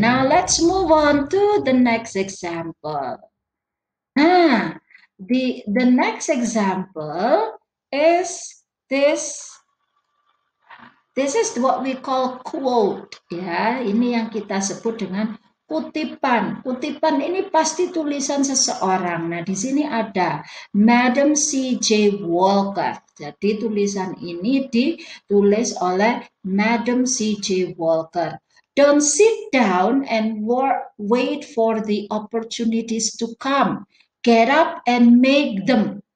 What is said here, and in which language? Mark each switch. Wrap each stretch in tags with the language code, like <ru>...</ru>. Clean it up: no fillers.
<en>Now let's move on to the next example. Nah, the next example is this. This is what we call quote.</en> <id>Ya, ini yang kita sebut dengan kutipan. Kutipan ini pasti tulisan seseorang. Nah, di sini ada Madam C.J. Walker. Jadi tulisan ini ditulis oleh Madam C.J. Walker.</id> <en>Don't sit down and wait for the opportunities to come. Get up and make them.</en>